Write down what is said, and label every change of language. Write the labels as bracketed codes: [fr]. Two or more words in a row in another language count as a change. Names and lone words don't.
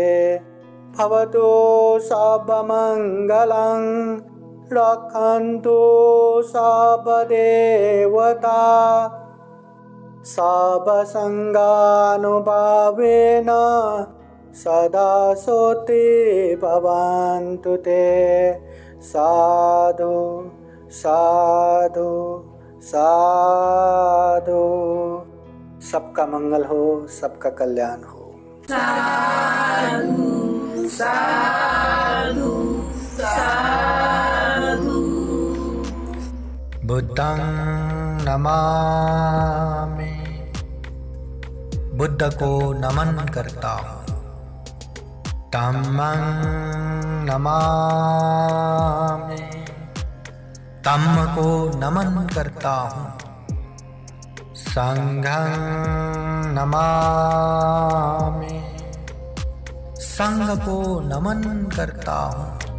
[pi] भवतु सर्वमंगलं रक्षन्तु सर्वदेवता सर्वसंगानुभावेन सदा सोति भवन्तु ते। साधु साधु साधु। [hi] सबका मंगल हो, सबका कल्याण हो। [pi] साधु साधु साधु। बुद्धं नमामि, [hi] बुद्ध को नमन करता हूँ। [pi] धम्मं नमामि, [hi] धम्म को नमन करता हूँ। [pi] संघं नमामि, [hi] संघ को नमन करता हूँ।